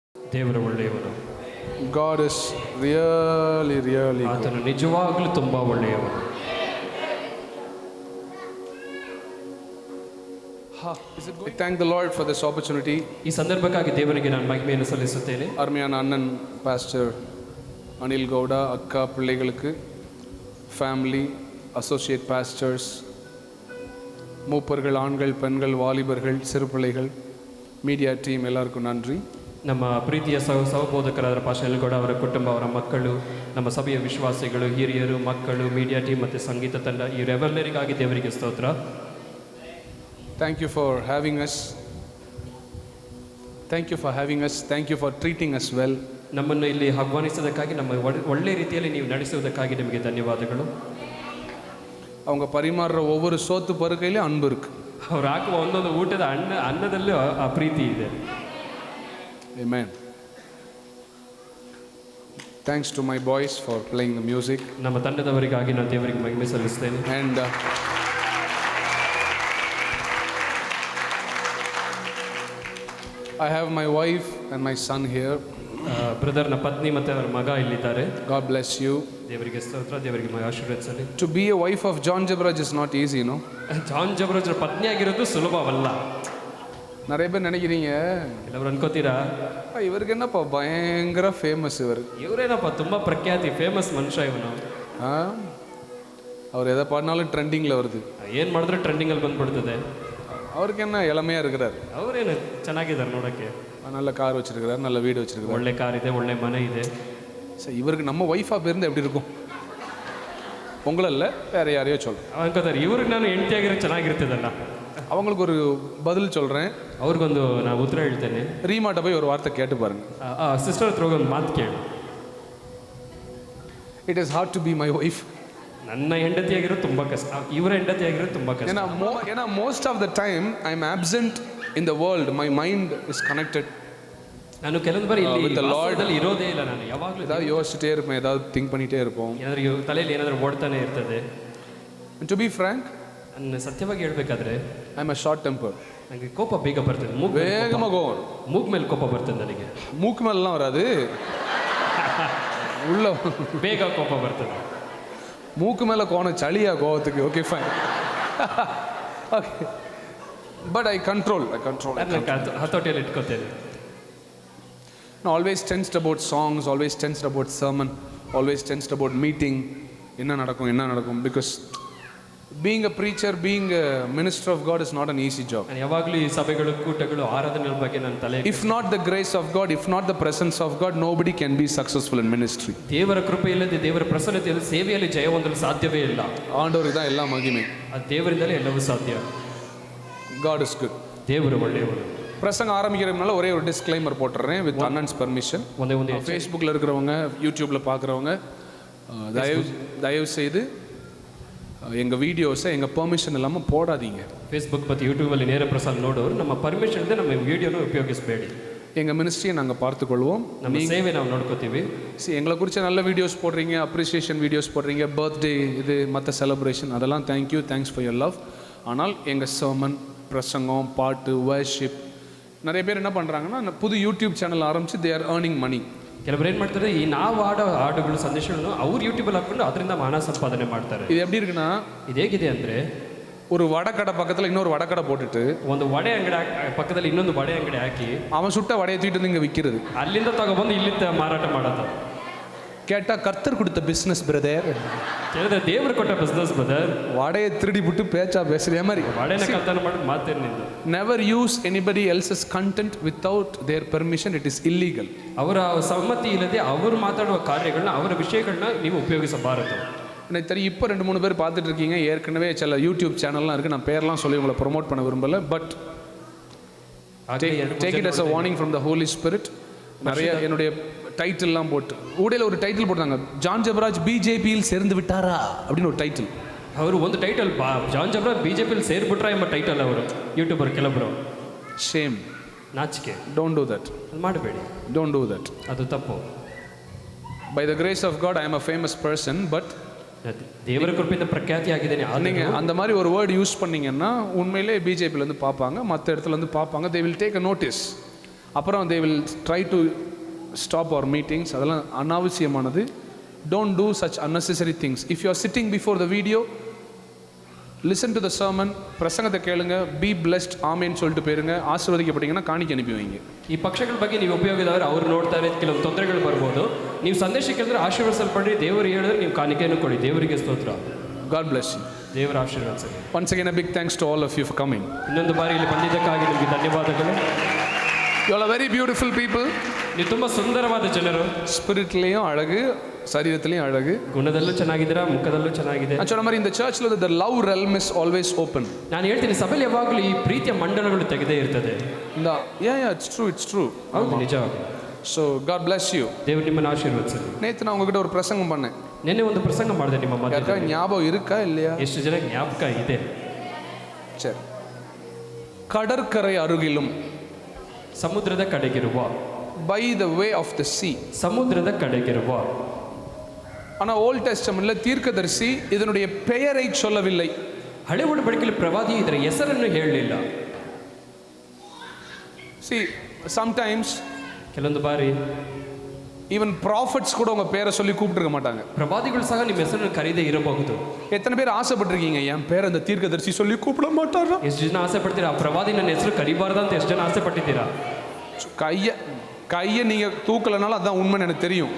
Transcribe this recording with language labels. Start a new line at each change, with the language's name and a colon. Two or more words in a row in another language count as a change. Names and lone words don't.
Kannada: ದೇವರು ಒಳ್ಳೆಯವರು.
English: God is really good.
Kannada: ಆತನು ನಿಜವಾಗಲೂ ತುಂಬ ಒಳ್ಳೆಯವರು.
English: I thank the Lord for this opportunity.
Kannada: ಈ ಸಂದರ್ಭಕ್ಕಾಗಿ ದೇವರಿಗೆ ನಾನು ಮಹಿಮೆಯನ್ನು ಸಲ್ಲಿಸುತ್ತೇನೆ.
Tamil: அருமையான அண்ணன் பாஸ்டர் அனில் கவுடா, அக்கா பிள்ளைகளுக்கு, ஃபேமிலி,
English: associate pastors,
Tamil: மூப்பர்கள், ஆண்கள், பெண்கள், வாலிபர்கள், சிறு பிள்ளைகள்,
English: media team
Tamil: எல்லாருக்கும் நன்றி.
Kannada: ನಮ್ಮ ಪ್ರೀತಿಯ ಸಹಬೋಧಕರಾದ ಪಾಸ್ಟರ್ ಕೂಡ ಅವರ ಕುಟುಂಬ, ಅವರ ಮಕ್ಕಳು, ನಮ್ಮ ಸಭೆಯ ವಿಶ್ವಾಸಿಗಳು, ಹಿರಿಯರು, ಮಕ್ಕಳು,
English: media team
Kannada: ಮತ್ತು ಸಂಗೀತ ತಂಡ ಇವರೆಲ್ಲರಿಗಾಗಿ ದೇವರಿಗೆ ಸ್ತೋತ್ರ.
English: Thank you for having us. Thank you for having us. Thank you for treating us well.
Kannada: ನಮ್ಮನ್ನು ಇಲ್ಲಿ ಆಹ್ವಾನಿಸೋದಕ್ಕಾಗಿ, ನಮ್ಮ ಒಳ್ಳೆ ರೀತಿಯಲ್ಲಿ ನೀವು ನಡೆಸುವುದಕ್ಕಾಗಿ ನಿಮಗೆ ಧನ್ಯವಾದಗಳು.
Tamil: அவங்க பரிமாறுற ஒவ்வொரு சோத்து பருக்கையிலும் அன்பு இருக்கு.
Kannada: ಅವ್ರು ಹಾಕುವ ಒಂದೊಂದು ಊಟದ ಅನ್ನದಲ್ಲೂ ಆ ಪ್ರೀತಿ ಇದೆ.
English: Amen. Thanks to my boys for playing the music.
Kannada: ನಮ್ಮ ತಂಡದವರಿಗಾಗಿ ನಾನು ದೇವರಿಗೆ ಮಹಿಮೆ ಸಲ್ಲಿಸ್ತೇನೆ.
English: And I have my wife and my son here.
Kannada: ಬ್ರದರ್ನ ಪತ್ನಿ ಮತ್ತು ಅವರ ಮಗ ಇಲ್ಲಿದ್ದಾರೆ.
English: God bless you.
Kannada: ದೇವರಿಗೆ ಸ್ತೋತ್ರ, ದೇವರಿಗೆ ಆಶೀರ್ವದಿಸಲಿ.
English: To be a wife of John Jabraj is not easy, you know.
Kannada: ಜಾನ್ ಜಬರಾಜ್ರ ಪತ್ನಿ ಆಗಿರೋದು ಸುಲಭವಲ್ಲ.
Tamil: நிறைய பேர் நினைக்கிறீங்க,
Kannada: ಕೆಲವರು ಅನ್ಕೋತೀರಾ
Tamil: இவருக்கு என்னப்பா பயங்கர ஃபேமஸ் இவர்,
Kannada: ಇವರೇನಪ್ಪ ತುಂಬ ಪ್ರಖ್ಯಾತಿ, ಫೇಮಸ್ ಮನುಷ್ಯ ಇವನು,
Tamil: அவர் எதை பாடினாலும் ட்ரெண்டிங்கில் வருது,
Kannada: ಏನು ಮಾಡಿದ್ರೆ ಟ್ರೆಂಡಿಂಗಲ್ಲಿ ಬಂದ್ಬಿಡ್ತದೆ,
Tamil: அவருக்கு என்ன இளமையாக இருக்கிறார்,
Kannada: ಅವರೇನು ಚೆನ್ನಾಗಿದ್ದಾರೆ ನೋಡೋಕ್ಕೆ,
Tamil: நல்ல கார் வச்சிருக்கிறார், நல்ல வீடு வச்சிருக்கிறார்,
Kannada: ಒಳ್ಳೆ ಕಾರ್ ಇದೆ, ಒಳ್ಳೆ ಮನೆ ಇದೆ.
Tamil: சரி, இவருக்கு நம்ம ஒய்ஃபாக பேருந்து எப்படி இருக்கும்? உங்களல்ல வேற யாரையோ சொல்கிறேன்.
Kannada: ಅನ್ಕೋತಾರೆ ಇವ್ರಿಗೆ ನಾನು ಹೆಂಡತಿಯಾಗಿರೋ ಚೆನ್ನಾಗಿರ್ತದಲ್ಲ.
Tamil: அவங்களுக்கு ஒரு பதில் சொல்கிறேன்,
Kannada: ಅವ್ರಿಗೊಂದು ನಾನು ಉತ್ತರ ಹೇಳ್ತೇನೆ.
Tamil: ரீமாட்ட போய் ஒரு வார்த்தை கேட்டு பாருங்க.
Kannada: ಸಿಸ್ಟರ್ ಹತ್ರ ಹೋಗಿ ಒಂದು ಮಾತು ಕೇಳಿ.
English: It is hard to be my wife.
Kannada: ನನ್ನ ಹೆಂಡತಿಯಾಗಿರೋ ತುಂಬ ಕಷ್ಟ, ಇವರ ಹೆಂಡತಿಯಾಗಿರೋ ತುಂಬ ಕಷ್ಟ.
English: ஏன்னா most of the time I am absent in the world, my mind is connected.
Kannada: ನಾನು ಕೆಲವೊಂದು ಬಾರಿ ಇಲ್ಲಿ ಲಾರ್ಡಲ್ಲಿ ಇರೋದೇ ಇಲ್ಲ, ನಾನು ಯಾವಾಗಲೂ
Tamil: ஏதாவது யோசிச்சுட்டே இருப்பேன், ஏதாவது திங்க் பண்ணிகிட்டே இருப்போம்,
Kannada: ಏನಾದರೂ ತಲೆಯಲ್ಲಿ ಏನಾದರೂ ಓಡ್ತಾನೆ ಇರ್ತದೆ.
English: to be frank,
Kannada: ನನ್ನ ಸತ್ಯವಾಗಿ ಹೇಳ್ಬೇಕಾದ್ರೆ
English: I am a short temper.
Kannada: ನನಗೆ ಕೋಪ ಬೇಗ ಬರ್ತದೆ,
Tamil: வேகமாக கோவம்,
Kannada: ಮೂಗ್ ಮೇಲೆ ಕೋಪ ಬರ್ತದೆ ನನಗೆ.
Tamil: மூக்கு மேலாம் வராது, உள்ள
Kannada: ಬೇಗ ಕೋಪ ಬರ್ತದೆ.
Tamil: மூக்கு மேலே கோணம் சளியா கோவத்துக்கு?
English: OK fine, OK, but I control
Kannada: ಹತೋಟಿಯಲ್ಲಿ ಇಟ್ಕೋತೇನೆ.
English: always tensed about songs, always tensed about sermon, always tensed about meeting,
Tamil: என்ன நடக்கும்,
English: because being a preacher, being a minister of God is not an easy job.
Kannada: ನಾನು ಯಾವಾಗಲೂ ಈ ಸಭೆಗಳು, ಕೂಟಗಳು, ಆರಾಧನೆಗಳ ಬಗ್ಗೆ ನನ್ನ ತಲೆ,
English: if not the grace of God, if not the presence of God, nobody can be successful in ministry.
Kannada: ದೇವರ ಕೃಪೆ ಇಲ್ಲದೆ, ದೇವರ ಪ್ರಸನ್ನತೆ ಇಲ್ಲದೆ ಸೇವೆಯಲ್ಲಿ ಜಯ ಹೊಂದಲು ಸಾಧ್ಯವೇ ಇಲ್ಲ.
Tamil: ஆண்டவருக்கு தான் எல்லா மகிமை,
Kannada: ಆ ದೇವರಿಂದಲೇ ಎಲ್ಲವೂ ಸಾಧ್ಯ.
English: God is good.
Kannada: ದೇವರು ಒಳ್ಳೆಯವರು.
Tamil: பிரசங்க ஆரம்பிக்கிறதுனால ஒரே ஒரு டிஸ்க்ளைமர் போட்டுறேன்,
English: with Annan's permission.
Kannada: ಒಂದೇ
Tamil: ஃபேஸ்புக்கில் இருக்கிறவங்க, யூடியூப்பில் பார்க்குறவங்க, தயவு செய்து எங்கள் வீடியோஸை எங்கள் பெர்மிஷன் இல்லாமல் போடாதீங்க.
Kannada: ಫೇಸ್ಬುಕ್ ಮತ್ತು ಯೂಟ್ಯೂಬಲ್ಲಿ ನೇರ ಪ್ರಸಾರ ನೋಡೋರು ನಮ್ಮ ಪರ್ಮಿಷನ್ ಇದೆ ನಮ್ಮ ವಿಡಿಯೋನ ಉಪಯೋಗಿಸಬೇಡಿ.
Tamil: எங்கள் மினிஸ்ட்ரியை நாங்கள் பார்த்துக்கொள்வோம்,
Kannada: ನಮ್ಮ ಸೇವೆ ನಾವು ನೋಡ್ಕೋತೀವಿ.
Tamil: எங்களை குறித்து நல்ல வீடியோஸ் போடுறீங்க, அப்ரிசியேஷன் வீடியோஸ் போடுறீங்க, பர்த்டே இது மற்ற செலிப்ரேஷன், அதெல்லாம் தேங்க்யூ,
English: thanks for your love.
Tamil: ஆனால் எங்கள் சர்மன், பிரசங்கம், பாட்டு, வர்ஷிப், நிறைய பேர் என்ன பண்ணுறாங்கன்னா புது யூடியூப் சேனல் ஆரம்பித்து
English: they are earning money.
Kannada: ಕೆಲವರು ಏನು ಮಾಡ್ತಾರೆ, ಈ ನಾವು ಆಡೋ ಹಾಡುಗಳು, ಸಂದೇಶಗಳನ್ನು ಅವ್ರು ಯೂಟ್ಯೂಬಲ್ಲಿ ಹಾಕೊಂಡು ಅದರಿಂದ ಹಣ ಸಂಪಾದನೆ ಮಾಡ್ತಾರೆ.
Tamil: இது எப்படி இருக்குன்னா,
Kannada: ಇದು ಹೇಗಿದೆ ಅಂದರೆ,
Tamil: ஒரு வடக்கடை பக்கத்தில் இன்னொரு வடக்கடை போட்டுட்டு,
Kannada: ಒಂದು ವಡೆ ಅಂಗಡಿ ಪಕ್ಕದಲ್ಲಿ ಇನ್ನೊಂದು ವಡೆ ಅಂಗಡಿ ಹಾಕಿ,
Tamil: அவன் சுட்ட வடையை தூக்கிட்டு வந்து இங்கே விற்கிறது,
Kannada: ಅಲ್ಲಿಂದ ತಗೊಬಂದು ಇಲ್ಲಿಂದ ಮಾರಾಟ ಮಾಡೋದು.
Tamil: கேட்டால் கர்த்தர் கொடுத்த
English: business brother,
Kannada: ಕೇಳಿದ್ರೆ ದೇವರು ಕೊಟ್ಟ
English: business brother.
Tamil: வடையை திருடி ಬಿಟ್ಟು பேச்சா பேசுகிற மாதிரி
Kannada: ವಡೆನ ಕಳ್ತನ ಮಾಡಿ ಮಾತೇನು ನಿಂದು.
English: Never use anybody else's content without their permission, it is illegal.
Kannada: ಅವರ ಸಮ್ಮತಿ ಇಲ್ಲದೆ ಅವರು ಮಾತಾಡುವ ಕಾರ್ಯಗಳನ್ನ, ಅವರ ವಿಷಯಗಳನ್ನ ನೀವು ಉಪಯೋಗಿಸಬಾರದು.
Tamil: எனக்கு தெரியும், இப்போ 2-3 பேர் பார்த்துட்டு இருக்கீங்க, ஏற்கனவே சில யூடியூப் சேனல்லாம் இருக்குது, நான் பேர்லாம் சொல்லி உங்களை ப்ரொமோட் பண்ண விரும்பலை,
English: But take it as a warning from the Holy Spirit.
Tamil: நிறைய என்னுடைய டைட்டில்லாம் போட்டு, ஊடையில் ஒரு டைட்டில் போட்டாங்க, ஜான் ஜபராஜ் பிஜேபியில் சேர்ந்து விட்டாரா அப்படின்னு ஒரு டைட்டில்.
Kannada: ಅವರು ಒಂದು ಟೈಟಲ್, ಜಾನ್ ಜಬರಾಜ್ ಬಿಜೆಪಿಯಲ್ಲಿ ಸೇರ್ಬಿಟ್ರ ಎಂಬ ಟೈಟಲ್ ಅವರು ಯೂಟ್ಯೂಬರ್ ಕೆಲವರು. ಶೇಮ್, ನಾಚಿಕೆ.
English: Don't do that,
Kannada: ಅದು ಮಾಡಬೇಡಿ,
English: Don't do that,
Kannada: ಅದು ತಪ್ಪು.
English: By the grace of God I am a famous person, but
Kannada: ದೇವರ ಕೃಪೆಯಿಂದ ಪ್ರಖ್ಯಾತಿ ಆಗಿದ್ದೇನೆ.
Tamil: நீங்கள் அந்த மாதிரி ஒரு
English: word use
Tamil: பண்ணிங்கன்னா உண்மையிலே பிஜேபியிலேருந்து பார்ப்பாங்க, மற்ற இடத்துலேருந்து பார்ப்பாங்க,
English: They will take a notice. அப்புறம் they will try to stop our meetings.
Tamil: அதெல்லாம் அனாவசியமானது.
English: Don't do such unnecessary things. If you are sitting before the video, listen to the sermon,
Tamil: பிரசங்கத்தை கேளுங்க,
English: be blessed,
Tamil: ஆமேன்னு சொல்லிட்டு போயிருங்க. ஆசீர்வதிக்கப்பட்டீங்கன்னா காணிக்க ಅನುப்பಿ வைங்க.
Kannada: ಈ ಪಕ್ಷಗಳ ಬಗ್ಗೆ ನೀವು ಉಪಯೋಗದವರು ಅವ್ರು ನೋಡ್ತಾರೆ, ಕೆಲವು ತೊಂದರೆಗಳು ಬರ್ಬೋದು. ನೀವು ಸಂದೇಶ ಕೇಳಿದ್ರೆ ಆಶೀರ್ವದಿಸಲ್ಪಡ್ರಿ, ದೇವರು ಹೇಳಿದ್ರೆ ನೀವು ಕಾಣಿಕೆಯನ್ನು ಕೊಡಿ. ದೇವರಿಗೆ ಸ್ತೋತ್ರ.
English: God bless you.
Kannada: ದೇವರ ಆಶೀರ್ವಾದ.
English: Once again a big thanks to all of you for coming.
Kannada: ಇನ್ನೊಂದು ಬಾರಿ ಇಲ್ಲಿ ಬಂದಿದ್ದಕ್ಕಾಗಿ ನಿಮಗೆ ಧನ್ಯವಾದಗಳು.
English: You all are very beautiful people.
Kannada: ನೀವು ತುಂಬ ಸುಂದರವಾದ ಜನರು.
Tamil: ஸ்பிரிட்லயும் அழகு, சரீரத்திலையும் அழகு.
Kannada: ಗುಣದಲ್ಲೂ ಚೆನ್ನಾಗಿದ್ದೀರಾ, ಮುಖದಲ್ಲೂ ಚೆನ್ನಾಗಿದೆ.
Tamil: நான் சொன்ன மாதிரி இந்த சர்ச்ல
English: the love realm is always open.
Kannada: ನಾನು ಹೇಳ್ತೀನಿ, ಸಭೆಯಲ್ಲಿ ಯಾವಾಗಲೂ ಈ ಪ್ರೀತಿಯ ಮಂಡಲಗಳು ತೆಗೆದೇ ಇರ್ತದೆ.
English: Yeah, it's true.
Kannada: ಹೌದು, ನಿಜ.
English: So God bless you.
Kannada: ದೇವರು ನಿಮ್ಮನ್ನು ಆಶೀರ್ವದಿಸಲಿ.
Tamil: நேத்து நான் உங்ககிட்ட ஒரு பிரசங்கம் பண்ணேன்.
Kannada: ನಿನ್ನೆ ಒಂದು ಪ್ರಸಂಗ ಮಾಡಿದೆ ನಿಮ್ಮ ಯಾಕಾ ಮಧ್ಯೆ.
Tamil: ஞாபகம் இருக்கா இல்லையா?
Kannada: ಎಷ್ಟು ಜನ ಜ್ಞಾಪಕ ಇದೆ?
Tamil: சரி. கடற்கரை அருகிலும்,
Kannada: ಸಮುದ್ರದ ಕಡೆಗಿರುವ,
English: by the way of the sea.
Kannada: ಸಮುದ್ರದ ಕಡೆಗಿರುವ.
Tamil: ஆனா ஓல்ட் டெஸ்டமென்ட்ல தீர்க்கதரிசி இதனுடைய பெயரை சொல்லவில்லை.
Kannada: ಹಳೆ ಒಡಂಬಡಿಕೆಯಲ್ಲಿ ಪ್ರವಾದಿ ಇದರ ಹೆಸರನ್ನು ಹೇಳಲಿಲ್ಲ.
English: See, sometimes
Kannada: ಕೆಲವೊಂದು ಬಾರಿ
English: even prophets
Tamil: கூட உங்க பேரை சொல்லி கூப்பிட்டுருக்க மாட்டாங்க.
Kannada: ಪ್ರವಾದಿಗಳು ಸಹ ನಿಮ್ಮ ಹೆಸರನ್ನು ಕರೀದೇ ಇರಬಹುದು.
Tamil: எத்தனை பேர் ஆசைப்பட்டிருக்கீங்க என் பேரை அந்த தீர்க்கதரிசி சொல்லி கூப்பிட மாட்டாரா?
Kannada: ಎಷ್ಟು ಜನ ಆಸೆ ಪಡ್ತೀರಾ ಆ ಪ್ರವಾದಿ ನನ್ನ ಹೆಸರು ಕರಿಬಾರ್ದು ಅಂತ? ಎಷ್ಟು ಜನ ಆಸೆ ಪಟ್ಟಿದ್ದೀರಾ?
Tamil: கையை நீங்க தூக்கலனாலும் அதான் உண்மைன்னு எனக்கு தெரியும்.